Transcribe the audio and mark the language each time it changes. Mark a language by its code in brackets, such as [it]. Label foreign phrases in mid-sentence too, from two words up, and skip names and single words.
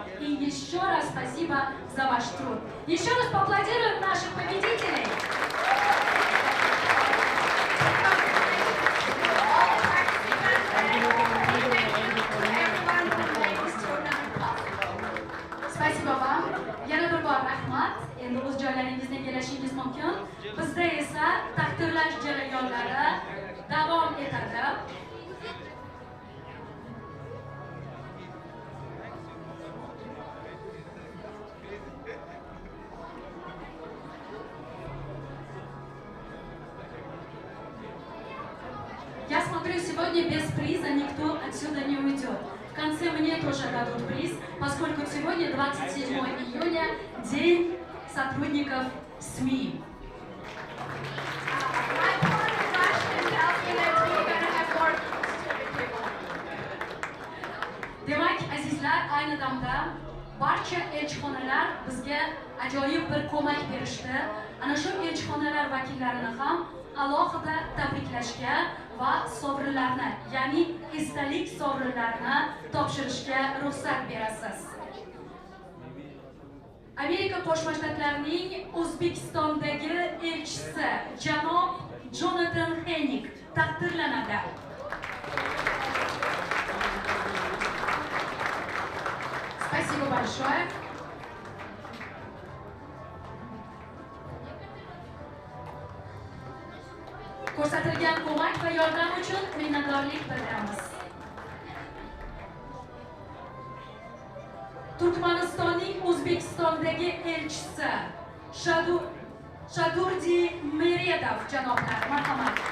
[ru] И еще раз спасибо за ваш труд. Еще раз поаплодируем наших победителей! Spasibo вам. [uz] Yana bir bor rahmat. Endi o'z joylaringizga kelishingiz mumkin. Bizda esa taqdirlash jarayonlari davom etadi. [ru] Я смотрю, сегодня без приза никто отсюда не уйдет. В конце мне тоже дадут приз, поскольку сегодня 27 июня, День сотрудников СМИ. [uz] Demak, azizlar, ayni damda barcha elchixonalar bizga ajoyib bir ko'mak berishdi. Ana shu elchixonalar vakillarini ham alohida tabriklashga va sovrinlarni, ya'ni esdalik sovrinlarini topshirishga ruxsat berasiz. Amerika Qo'shma Shtatlarining O'zbekistondagi elchisi janob Jonathan Henik taqdirlanadi. [ru] Спасибо большое. [uz] Ko'rsatilgan ko'mak va yordam uchun minnatdorlik bildiramiz. Turkmanistonning O'zbekistondagi elchisi Shadurdi Meredov janoblar, marhamat.